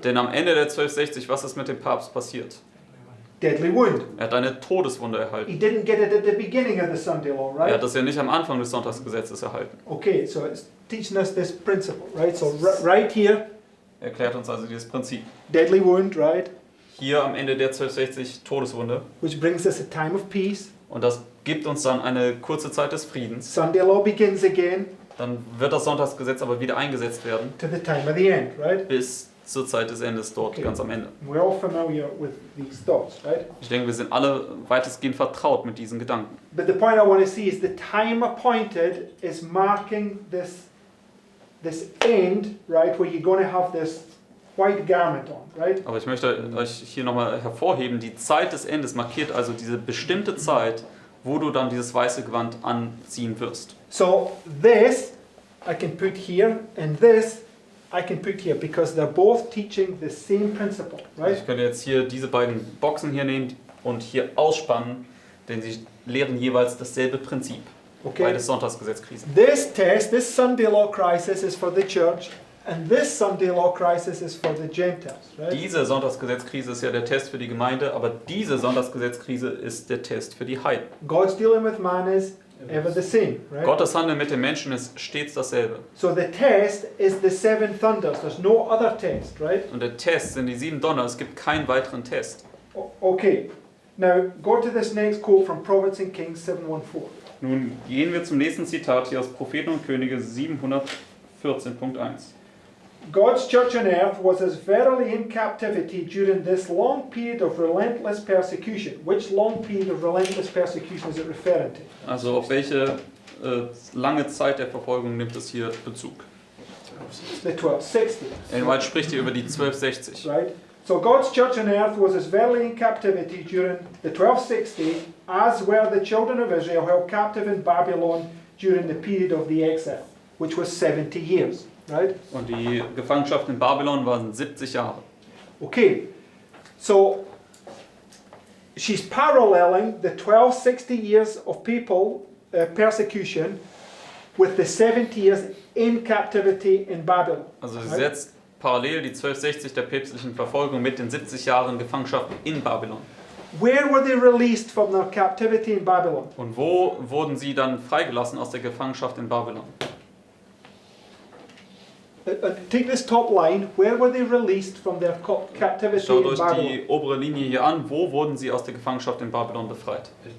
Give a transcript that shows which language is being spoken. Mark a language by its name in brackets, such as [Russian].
[German] Denn am Ende der 1260, was ist mit dem Papst passiert? [English] Deadly wound. [German] Er hat eine Todeswunde erhalten. [English] He didn't get it at the beginning of the Sunday law, [German] Er [English] right? [German] hat das ja nicht am Anfang des Sonntagsgesetzes erhalten. [English] Okay, so it's teaching us this principle, right? So right here, [German] Erklärt uns also dieses Prinzip. [English] deadly wound, right? [German] Hier am Ende der 1260 Todeswunde. [English] Which brings us a time of peace. [German] Und das gibt uns dann eine kurze Zeit des Friedens. [English] Sunday law begins again [German] Dann wird das Sonntagsgesetz aber wieder eingesetzt werden, [English] to the time of the end, right? [German] bis zur Zeit des Endes dort, [English] Okay. [German] ganz am Ende. [English] We're all familiar with these thoughts, right? [German] Ich denke, wir sind alle weitestgehend vertraut mit diesen Gedanken. [English] But the point I want to see is the time appointed is marking this end, right, where you're going to have this white garment on, right? [German] Aber ich möchte euch hier nochmal hervorheben, die Zeit des Endes markiert also diese bestimmte Zeit, wo du dann dieses weiße Gewand anziehen wirst. [English] So this I can put here, and this I can put here, because they're both teaching the same principle, right? [German] Ich könnte jetzt hier diese beiden Boxen hier nehmen und hier ausspannen, denn sie lehren jeweils dasselbe Prinzip. [English] Okay. [German] Beides Sonntagsgesetzkrisen. [English] This test, this Sunday law crisis is for the church, and this Sunday law crisis is for the Gentiles, right? [German] Diese Sonntagsgesetzkrise ist ja der Test für die Gemeinde, aber diese Sonntagsgesetzkrise ist der Test für die Heiden. [English] God's dealing with man is ever the same, right? [German] Gottes Handeln mit den Menschen ist stets dasselbe. [English] So the test is the seven thunders. There's no other test, right? [German] Und der Test sind die 7 Donner, es gibt keinen weiteren Test. [English] Okay. Now go to this next quote from Prophets and Kings 7:14. [German] Nun gehen wir zum nächsten Zitat hier aus Propheten und Könige 714.1. [English] God's church on earth was as verily in captivity during this long period of relentless persecution. Which long period of relentless persecution is it referring to? [German] Also auf welche lange Zeit der Verfolgung nimmt es hier Bezug? [English] The 1260. [German] White spricht hier über die 1260. [English] Right? So God's church on earth was as verily in captivity during the 1260 as were the children of Israel held captive in Babylon during the period of the exile, which was 70 years. Right? [German] Und die Gefangenschaft in Babylon waren 70 Jahre. [English] Okay, so she's paralleling the 1260 years of people persecution with the 70 years in captivity in Babylon. [German] Also sie [English] right? [German] setzt parallel die 1260 der päpstlichen Verfolgung mit den 70 Jahren Gefangenschaft in Babylon. [English] Where were they released from their captivity in Babylon? [German] Und wo wurden sie dann freigelassen aus der Gefangenschaft in Babylon? [English] Take this top line. Where were they released from their captivity [German] Schaut [English] in [German] euch [English] Babylon? [German] die obere Linie hier an. Wo wurden sie aus der Gefangenschaft in Babylon befreit?